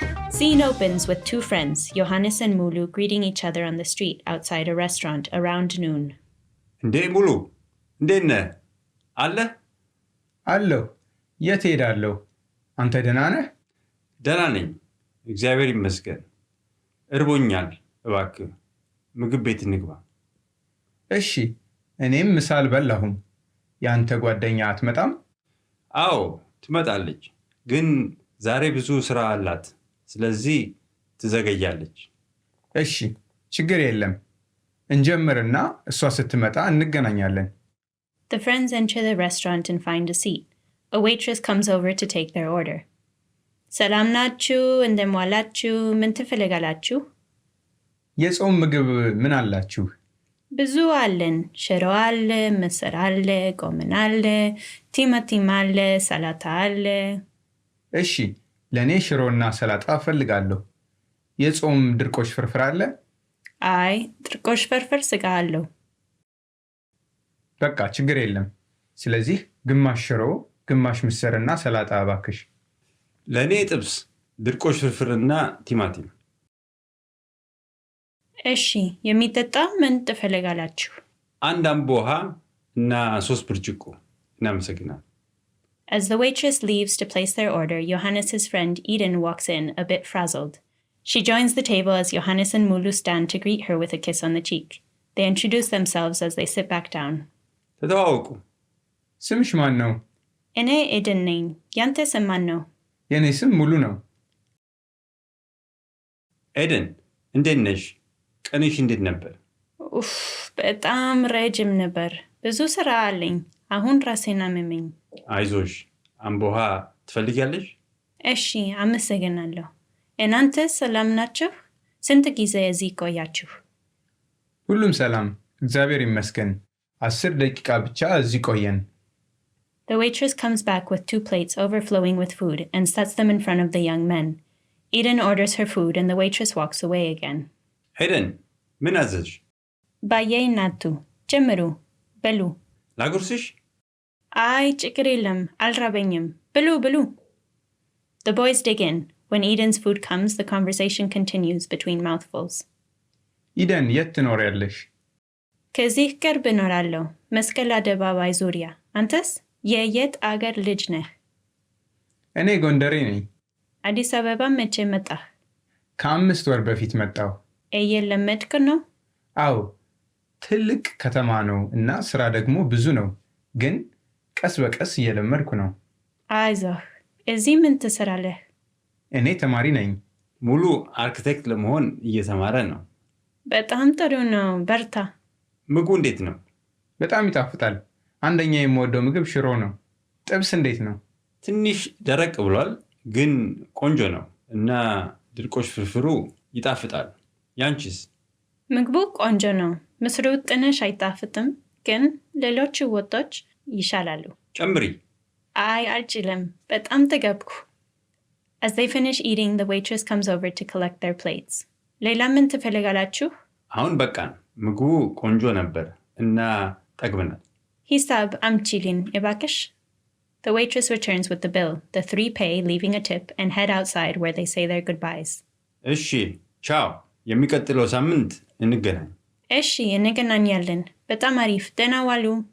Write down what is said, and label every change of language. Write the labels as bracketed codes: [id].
[en] Scene opens with two friends, Yohannes and Mulu, greeting each other on the street outside a restaurant around noon. [am] Nde Mulu, ndenne, alle? Allo, yet ሄዳለሁ? አንተ ደህና ነህ? ደህና ነኝ። እግዚአብሔር ይመስገን። እርቦኛል፣ እባክህ ምግብ ቤት እንግባ። እሺ፣ እኔም ምሳ አልበላሁም። ያንተ ጓደኛ አትመጣም? አዎ፣ ትመጣለች። ግን ዛሬ ብዙ ስራ አላት። ስለዚህ ትዘገያለች። እሺ፣ ችግር የለም። እንጀምርና እሷ ስትመጣ እንገናኛለን። [en] The friends enter the restaurant and find a seat. A waitress comes over to take their order. [am] ሰላም ናችሁ? እንደምን ዋላችሁ? ምን ትፈልጋላችሁ? የጾም ምግብ ምን አላችሁ? ብዙ አለን። ሽሮ አለ፣ ምስር አለ፣ ጎመን አለ፣ ቲማቲም አለ፣ ሰላጣ አለ። እሺ፣ ለእኔ ሽሮና ሰላጣ እፈልጋለሁ። የጾም ድርቆሽ ፍርፍር አለ? አይ፣ ድርቆሽ ፍርፍር ስጋ አለው። በቃ ችግር የለም። ስለዚህ ግማሽ ሽሮ፣ ግማሽ ምስርና ሰላጣ እባክሽ። ለእኔ ጥብስ፣ ድርቆሽ ፍርፍርና ቲማቲም። እሺ፣ የሚጠጣ ምን ትፈልጋላችሁ? አንድ አምቦ ውሃ እና 3 ብርጭቆ። እናመሰግናለን። [en] As the waitress leaves to place their order, Johannes' friend Eden walks in, a bit frazzled. She joins the table as Johannes and Mulu stand to greet her with a kiss on the cheek. They introduce themselves as they sit back down. [am] ተተዋወቁ። ስምሽ ማን ነው? እኔ ኤደን ነኝ። ያንተ ስም ማን ነው? የኔ ስም ሙሉ ነው። ኤደን፣ እንዴት ነሽ? ቀንሽ እንዴት ነበር? ኡፍ፣ በጣም ረጅም ነበር። ብዙ ስራ አለኝ። አሁን ራሴን አመመኝ። አይዞሽ። አምቦ ውሃ ትፈልጊያለሽ? እሺ፣ አመሰግናለሁ። እናንተ ሰላም ናችሁ? ስንት ጊዜ እዚህ ቆያችሁ? ሁሉም ሰላም፣ እግዚአብሔር ይመስገን። 10 ደቂቃ ብቻ እዚህ ቆየን። [en] The waitress comes back with 2 plates overflowing with food and sets them in front of the young men. Eden orders her food and the waitress walks away again. [am] ኤደን፣ ምን አዘዝሽ? ባዬ ናቱ ጀምሩ በሉ። ላጉርስሽ? አይ ችግር የለም፣ አልራበኝም። ብሉ ብሉ። [en] The boys dig in. When Eden's food comes, the conversation continues between mouthfuls. [am] ኢደን፣ የት ትኖሪያለሽ? ከዚህ ቅርብ እኖራለሁ፣ መስቀል አደባባይ ዙሪያ። አንተስ? የየት አገር ልጅ ነህ? እኔ ጎንደሬ ነኝ። አዲስ አበባ መቼ መጣህ? ከ5 ወር በፊት መጣሁ። እየለመድክ ነው? አዎ፣ ትልቅ ከተማ ነው እና ስራ ደግሞ ብዙ ነው። ግን ቀስ በቀስ እየለመድኩ ነው። አይዞህ። እዚህ ምን ትሰራለህ? እኔ ተማሪ ነኝ። ሙሉ አርክቴክት ለመሆን እየተማረ ነው። በጣም ጥሩ ነው፣ በርታ። ምግቡ እንዴት ነው? በጣም ይጣፍጣል። አንደኛ የምወደው ምግብ ሽሮ ነው። ጥብስ እንዴት ነው? ትንሽ ደረቅ ብሏል፣ ግን ቆንጆ ነው እና ድርቆሽ ፍርፍሩ ይጣፍጣል። ያንቺስ? ምግቡ ቆንጆ ነው። ምስሩ ትንሽ አይጣፍጥም፣ ግን ሌሎች ወጦች ይሻላሉ። ጨምሪ። አይ አልችልም፣ በጣም ተገብኩ። [en] As they finish eating, the waitress comes over to collect their plates. [am] ሌላ ምን ትፈልጋላችሁ? አሁን በቃን። ምግቡ ቆንጆ ነበር እና ጠግበናል። ሂሳብ አምጪልኝ እባክሽ። [en] The waitress returns with the bill. The 3 pay, leaving a tip, and head outside where they say their goodbyes. [am] እሺ፣ ቻው። የሚቀጥለው ሳምንት እንገናኝ። እሺ፣ እንገናኛለን። በጣም አሪፍ። ደህና ዋሉ።